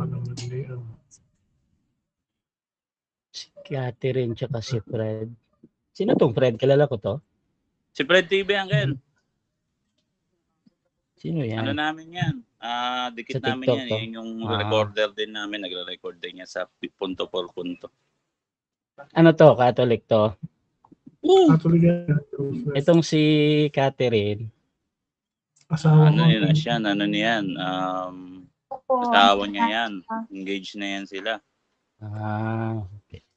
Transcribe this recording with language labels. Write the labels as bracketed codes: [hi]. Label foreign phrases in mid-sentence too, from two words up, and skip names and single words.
[tl] Si Catherine tsaka si Fred. Sino tong Fred? Kilala ko to? Si Fred TV, Angel. Sino yan? Ano namin yan? Dikit sa namin TikTok yan. to? Yan yung recorder din namin. Nagre-record din niya sa [es] punto por punto. [tl] Ano to? Catholic to? Catholic yan. Itong si Catherine. Asawa ko. Ano niyan? Asawa niya yan. Engaged na yan sila. Okay.